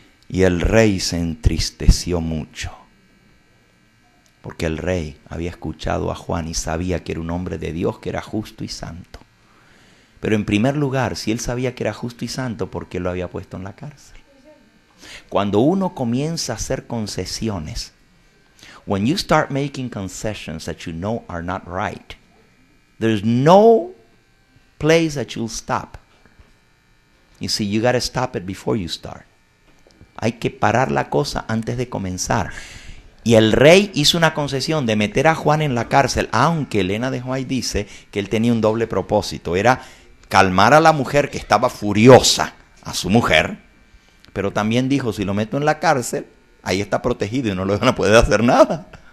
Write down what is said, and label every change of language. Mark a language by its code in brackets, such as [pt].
[es] Y el rey se entristeció mucho, porque el rey había escuchado a Juan y sabía que era un hombre de Dios, que era justo y santo. Pero en primer lugar, si él sabía que era justo y santo, ¿por qué lo había puesto en la cárcel? Cuando uno comienza a hacer concesiones, [en] when you start making concessions that you know are not right, there's no place that you'll stop. You see, you got to stop it before you start. [es] Hay que parar la cosa antes de comenzar. Y el rey hizo una concesión de meter a Juan en la cárcel, aunque Elena de White dice que él tenía un doble propósito. Era calmar a la mujer que estaba furiosa, a su mujer, pero también dijo, si lo meto en la cárcel, ahí está protegido y no le van a poder hacer nada.